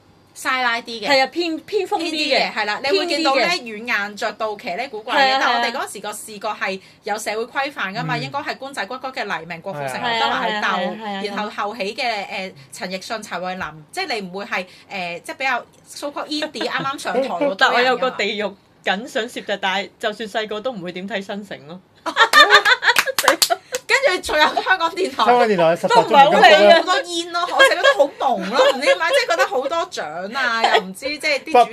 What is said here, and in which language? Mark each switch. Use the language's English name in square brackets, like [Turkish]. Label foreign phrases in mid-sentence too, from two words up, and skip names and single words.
[Cantonese] 曬拉啲嘅。係啊，偏鋒啲嘅，係啦，你會見到咧軟硬着到騎呢古怪嘅。但係我哋嗰時個視覺係有社會規範㗎嘛，應該係官仔骨骨嘅黎明、郭富城、劉德華去鬥，然後後起嘅陳奕迅、陳慧琳，即係你唔會係即係比較 [English] so-called indie [Cantonese] 啱啱上台嗰。但我有個地獄緊想攝嘅，但係就算細個都唔會點睇新城咯。跟住仲有香港電台，香港電台都唔係好理好多煙咯，我成日覺得好朦咯，唔知點解，即係覺得好多獎啊，又唔知即係啲